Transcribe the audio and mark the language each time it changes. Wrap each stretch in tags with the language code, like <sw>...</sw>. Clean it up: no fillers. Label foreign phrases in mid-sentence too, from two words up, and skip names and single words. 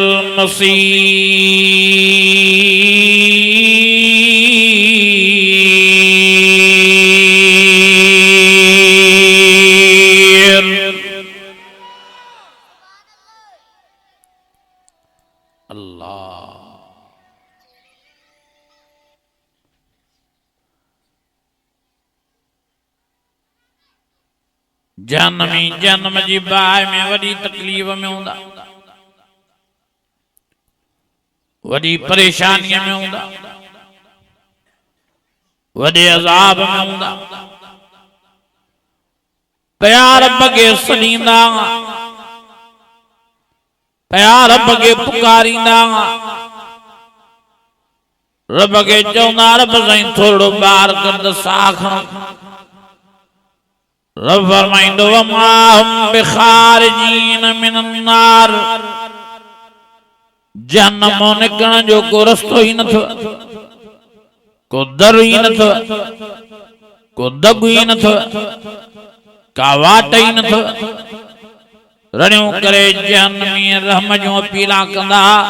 <sd>मसीर अल्लाह जन्मी जन्म जी बाहि में वॾी तकलीफ़ में हूंदा वॾी परेशानीअ में हूंदा वॾे अज़ाब में हूंदा प्यार बगे सलींदा प्यार बगे पुकारींदा रब के चवंदा रब साईं थोरो ॿार कर साह खणो रब फरमाईंदो</sd> <ar>وما هم بخارجين من النار</ar> <sd>जहन्नम निकरण जो को रस्तो ही न थो को दर ही न थो को दग ही न थो का वाट ही न थो रड़ियों करे जहन्नमी रहम जो अपीला कंदा</sd>